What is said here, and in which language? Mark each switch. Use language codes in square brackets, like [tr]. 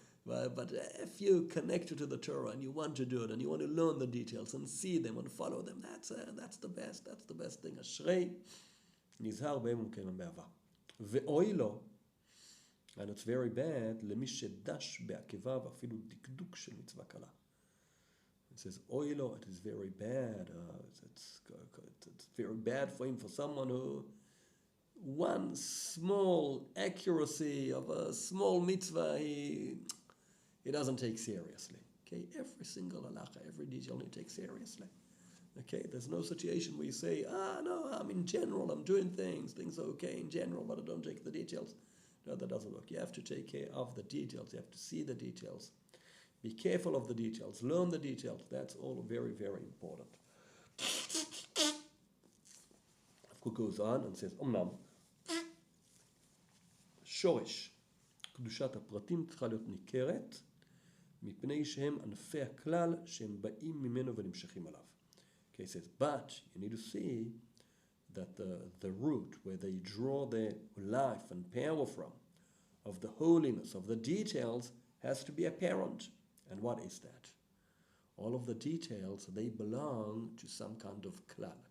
[en] But if you connect to the Torah and you want to do it and you want to learn the details and see them and follow them, that's the best thing. [he] Ashrei nizhar behem u'mekaimam be'ava. Ve'oi lo, [en] and it's very bad, [he] למי שדש בעקביו אפילו דקדוק של מצווה קלה. [en] It says, oilo, it is very bad. It's very bad for him, for someone who one small accuracy of a small mitzvah he doesn't take seriously. Okay, every single halacha, every detail he takes seriously. Okay, there's no situation where you say, no, I'm in general, I'm doing things are okay in general, but I don't take the details. No, that doesn't work. You have to take care of the details. You have to see the details. Be careful of the details. Learn the details. That's all very, very important. He goes on and says, [he] אמנם, שורש קדושת הפרטים צריכה להיות ניכרת, מפני שהם ענפי הכלל שהם באים ממנו ונמשכים עליו. [en] Okay, he says, but you need to see that the root where they draw their life and power from, of the holiness, of the details, has to be apparent. And what is that? All of the details, they belong to some kind of klal.